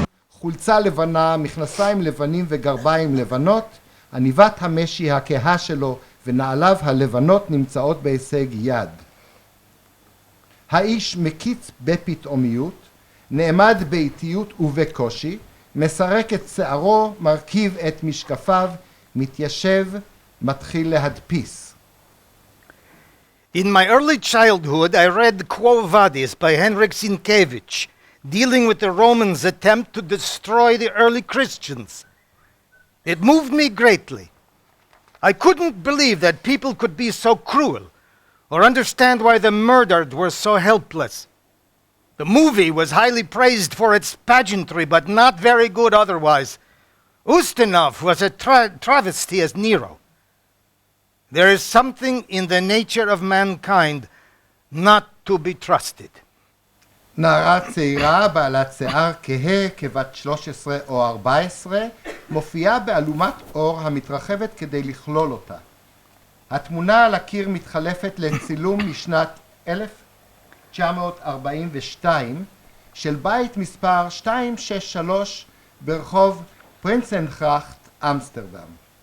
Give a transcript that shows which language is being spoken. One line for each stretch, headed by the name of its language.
Hebrew: חולצה לבנה, מכנסיים לבנים וגרביים לבנות, עניבת המשי הכהה שלו ונעליו הלבנות נמצאות בהישג יד. האיש מקיץ בפתאומיות, נעמד באיטיות ובקושי, מסרק את שערו, מרכיב את משקפיו, מתיישב, מתחיל להדפיס.
English: In my early childhood, I read Quo Vadis by Heinrich Sienkiewicz, dealing with the Romans' attempt to destroy the early Christians. It moved me greatly. I couldn't believe that people could be so cruel or understand why the murdered were so helpless. The movie was highly praised for its pageantry, but not very good otherwise. Ustinov was a travesty as Nero. There is something in the nature of mankind not to be trusted.
Hebrew: נערה צעירה בעלת שיער כהה כבת 13 או 14 מופיעה באלומת אור המתרחבת כדי לכלול אותה. התמונה על הקיר מתחלפת לצילום משנת 1942 של בית מספר 263 ברחוב פרינסנגראכט, אמסטרדם.